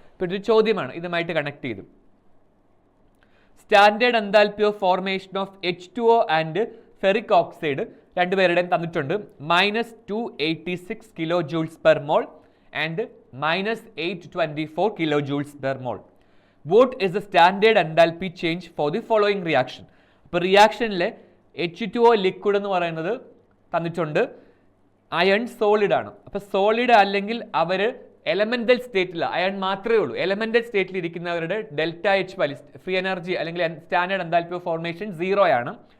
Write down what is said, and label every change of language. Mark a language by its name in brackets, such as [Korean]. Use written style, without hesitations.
[Malayalam] ഇപ്പോൾ ഒരു ചോദ്യമാണ്, ഇതുമായിട്ട് കണക്ട് ചെയ്തു. Standard enthalpy of formation of H2O and ferric oxide രണ്ടുപേരുടെയും തന്നിട്ടുണ്ട്. [English] -286 kilo joules per mole and -824 kilo joules per mole. What is the standard enthalpy change for the following reaction? [Malayalam] അപ്പോൾ റിയാക്ഷനിലെ H2O liquid എന്ന് പറയുന്നത് തന്നിട്ടുണ്ട്, iron solid ആണ്. അപ്പോൾ solid അല്ലെങ്കിൽ അവർ elemental സ്റ്റേറ്റിൽ, അയൺ മാത്രമേ ഉള്ളൂ, എലമെന്റൽ സ്റ്റേറ്റിൽ ഇരിക്കുന്നവരുടെ delta H value free energy അല്ലെങ്കിൽ സ്റ്റാൻഡേർഡ് എൻതാൽപ്പി ഓഫ് ഫോർമേഷൻ 0 ആണ്.